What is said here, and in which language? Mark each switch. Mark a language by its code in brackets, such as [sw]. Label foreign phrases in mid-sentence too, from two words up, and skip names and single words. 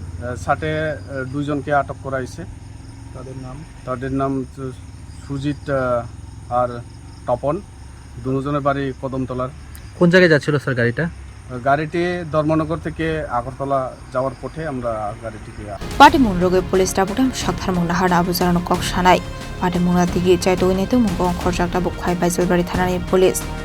[bn] সাথে 2 জনকে আটক করা হয়েছে। তাদের নাম সুজিত আর তপন। দুজনের বাড়ি কদমতলার। কোন জায়গায় যাচ্ছিল স্যার গাড়িটা? গাড়িটি ধর্মনগর থেকে আগরতলা যাওয়ার পথে আমরা গাড়িটিকে [trp] Pati Munroge Police Tabudam Shakthar Munahar Abuzarano Kok Shanai. Pati Munatigi Chaitoineto Mungo Korjakta Bukwai Bazelbari Tanani Police.